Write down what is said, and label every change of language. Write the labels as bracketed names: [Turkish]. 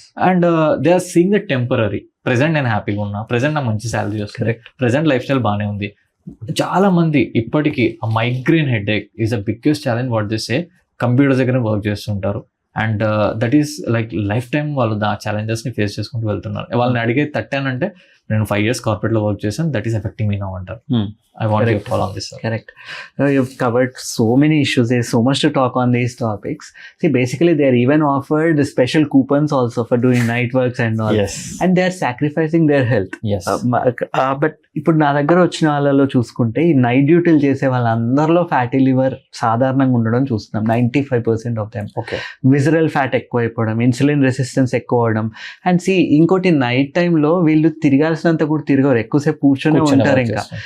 [English] And they are seeing the temporary. [Telugu] Present నేను హ్యాపీగా ఉన్నా, ప్రెసెంట్ నాకు మంచి శాలరీ వస్తుంది, ప్రెసెంట్ లైఫ్ స్టైల్ బాగానే ఉంది. [English] చాలా మంది ఇప్పటికీ migraine headache is the biggest challenge. What they say, [Telugu] computer దగ్గర వర్క్ చేస్తుంటారు. And that is like life time వాళ్ళు ఆ ఛాలెంజెస్ని ఫేస్ చేసుకుంటూ వెళ్తున్నారు. వాళ్ళని అడిగే తట్టానంటే నేను 5 years కార్పొరేట్లో వర్క్ చేశాను, [English] that is affecting me now [Telugu] అంటారు. [English] I want to follow on this, sir. Correct. You've covered so many issues. There's so much to talk on these topics. See, basically, they're even offered special coupons also for doing night works and all. Yes. And they're sacrificing their health. Yes. [Telugu] But ఇప్పుడు నా దగ్గర వచ్చిన వాళ్ళలో చూసుకుంటే ఈ night డ్యూటీలు చేసే వాళ్ళందరిలో ఫ్యాటీ లివర్ సాధారణంగా ఉండడం చూస్తున్నాం. [English] 95% of them. Okay. [Telugu] Visceral fat ఎక్కువ అయిపోవడం, ఇన్సులిన్ రెసిస్టెన్స్ ఎక్కువ అవడం. అండ్ సి ఇంకోటి నైట్ టైంలో వీళ్ళు తిరగాల్సినంత కూడా తిరగరు, ఎక్కువసేపు కూర్చొని ఉంటారు ఇంకా.